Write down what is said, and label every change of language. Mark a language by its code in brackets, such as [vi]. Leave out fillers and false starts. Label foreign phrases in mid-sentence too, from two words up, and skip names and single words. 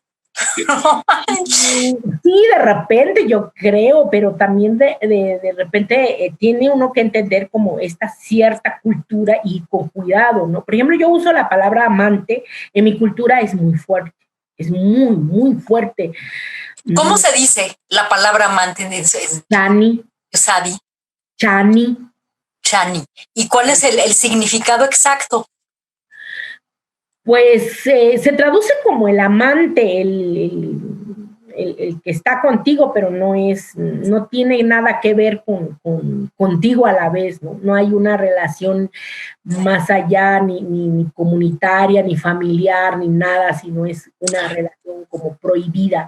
[es] Sí, de repente yo creo, pero también de repente tiene uno que entender como esta cierta cultura y con cuidado, ¿no? Por ejemplo, yo uso la palabra amante, en mi cultura es muy fuerte, es muy, muy fuerte. ¿Cómo se dice la palabra amante? Chani. Sadi. Chani. Chani. ¿Y cuál es el significado exacto? Pues se traduce como el amante, el que está contigo, pero no tiene nada que ver contigo a la vez, ¿no? No hay una relación más allá, ni comunitaria, ni familiar, ni nada, sino es una relación como prohibida.